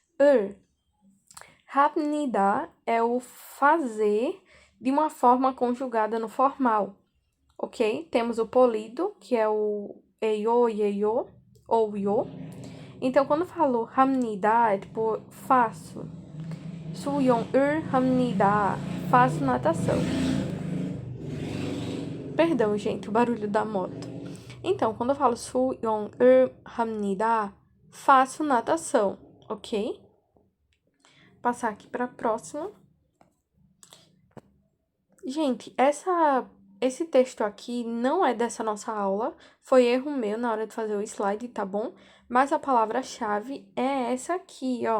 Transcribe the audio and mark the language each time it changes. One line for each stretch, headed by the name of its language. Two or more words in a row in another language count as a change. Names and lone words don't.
Portuguese: 합니다 é o fazer de uma forma conjugada no formal, ok? Temos o polido, que é o eio, ieio ou io. Então, quando eu falo 합니다, é tipo, faço.
Korean: 수영을 합니다.
Portuguese: Faço natação. Perdão, gente, o barulho da moto. Então, quando eu falo
Korean: 수영을 합니다,
Portuguese: faço natação, ok? Passar aqui para a próxima. Gente, esse texto aqui não é dessa nossa aula, foi erro meu na hora de fazer o slide, tá bom? Mas a palavra-chave é essa aqui, ó.